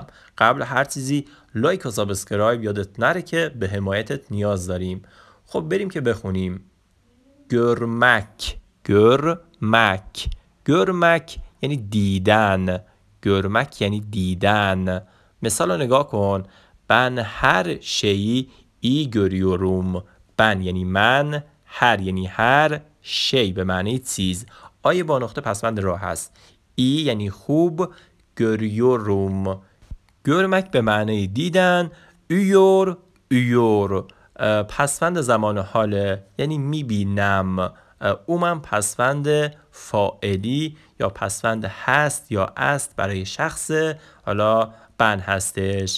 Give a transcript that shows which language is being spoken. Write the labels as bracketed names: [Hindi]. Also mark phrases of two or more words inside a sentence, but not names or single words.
[Persian] قبل هر چیزی لایک و سابسکرایب یادت نره که به حمایتت نیاز داریم. خب بریم که بخونیم. گرمک یعنی دیدن. گرمک یعنی دیدن. مثال رو نگاه کن. [Turkish] Ben her şeyi iyi görüyorum. [Persian] Ben یعنی من، هر یعنی هر، شی به معنی چیز. آیه با نقطه پسوند راه هست. ای یعنی خوب، görüyorum. görmek به معنی دیدن. uyur پسوند زمان حاله یعنی میبینم. اومم پسوند فاعلی یا پسوند هست یا است برای شخص، حالا بن هستش.